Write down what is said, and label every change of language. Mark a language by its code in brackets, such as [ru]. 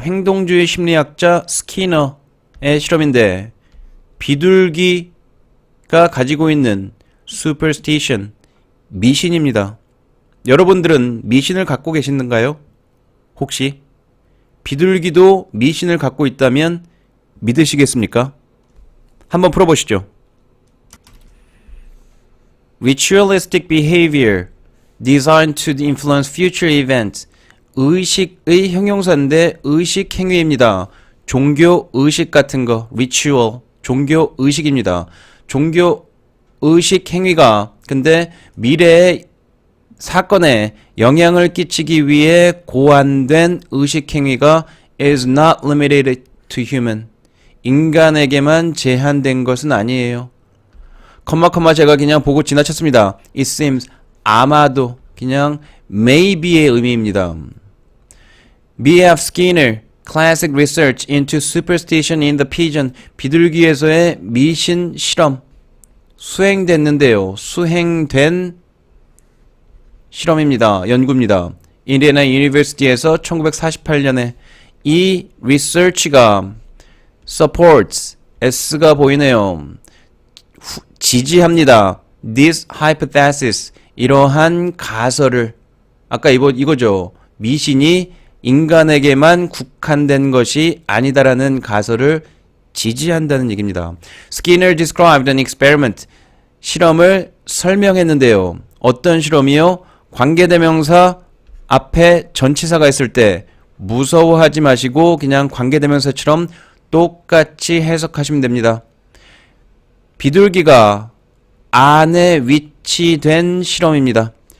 [ko] 행동주의 심리학자 스키너의 실험인데 비둘기가 가지고 있는 superstition, 미신입니다. 여러분들은 미신을 갖고 계시는가요? 혹시 비둘기도 미신을 갖고 있다면 믿으시겠습니까? 한번 풀어보시죠. [en] Ritualistic behavior designed to influence future events. [ko] 의식의 형용사인데 의식 행위입니다. 종교 의식 같은 거, ritual, 종교 의식입니다. 종교 의식 행위가 근데 미래의 사건에 영향을 끼치기 위해 고안된 의식 행위가 [en] is not limited to human. [ko] 인간에게만 제한된 것은 아니에요. 컴마 제가 그냥 보고 지나쳤습니다. [en] It seems [ko] 아마도 그냥 maybe의 의미입니다. [en] B.F. [ko] Skinner, [en] Classic Research into Superstition in the Pigeon, [ko] 비둘기에서의 미신 실험 수행됐는데요. 수행된 실험입니다. 연구입니다. 인디애나 유니버시티에서 1948년에 이 리서치가 supports, S가 보이네요. 지지합니다. [en] This hypothesis, [ko] 이러한 가설을 아까 이거죠. 미신이 인간에게만 국한된 것이 아니다라는 가설을 지지한다는 얘기입니다. [en] Skinner described an experiment. [ko] 실험을 설명했는데요. 어떤 실험이요? 관계대명사 앞에 전치사가 있을 때 무서워하지 마시고 그냥 관계대명사처럼 똑같이 해석하시면 됩니다. 비둘기가 안에 위치된 실험입니다.